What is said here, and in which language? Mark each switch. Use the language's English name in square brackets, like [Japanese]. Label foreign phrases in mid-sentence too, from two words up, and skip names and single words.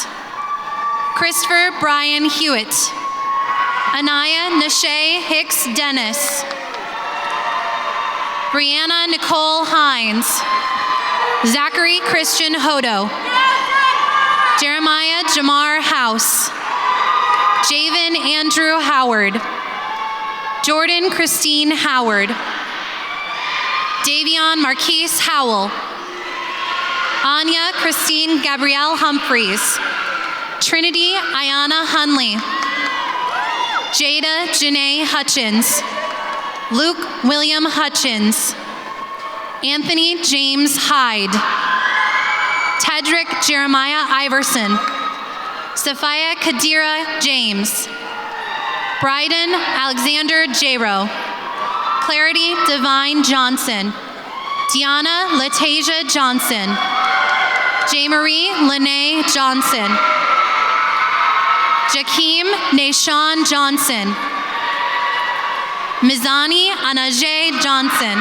[English] Christopher Brian Hewitt. Anaya Nashay Hicks Dennis. Brianna Nicole Hines. Zachary Christian Hodo. Jeremiah Jamar House. Javen Andrew Howard. Jordan Christine Howard. Davion Marquise Howell. Anya Christine Gabrielle Humphreys. Trinity Ayana Hunley. Jada Janae Hutchins. Luke William Hutchins. Anthony James Hyde. Tedrick Jeremiah Iverson. Sophia Kadira James. Bryden Alexander Jaro. Clarity Divine Johnson. Deanna Latasia Johnson. J-Marie Lene Johnson. Jakeem Nashawn Johnson. Mizani Anaje Johnson.